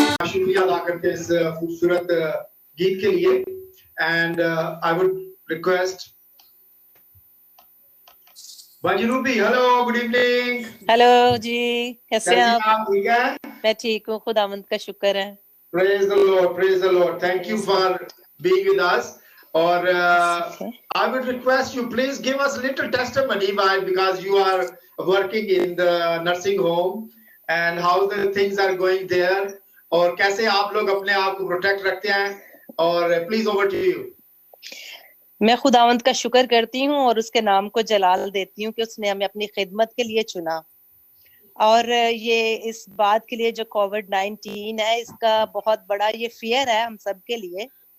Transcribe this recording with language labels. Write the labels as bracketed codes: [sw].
[hi] शुक्रिया अदा करते इस खूबसूरत गीत के लिए [en] and I would request [hi] बंजरूबी। [en] Hello, good evening. [hi] Hello जी, कैसे हैं आप? आप? ठीक है? मैं ठीक हूँ, खुदावंद का शुक्र है। [en] Praise the Lord, praise the Lord. Thank you for being with us. Or Okay. I would request you, please give us a little testimony, why? Because you are working in the nursing home and how the things are going there. [hi] और कैसे आप लोग अपने आप को protect रखते हैं? [en] और please over to you. [hi] मैं खुदावंद का शुक्र करती हूँ और उसके नाम को जलाल देती हूँ कि उसने हमें अपनी खिदमत के लिए चुना। और ये इस बात के लिए जो कोविड-19 है, इसका बहुत बड़ा ये फियर है हम सब के लिए।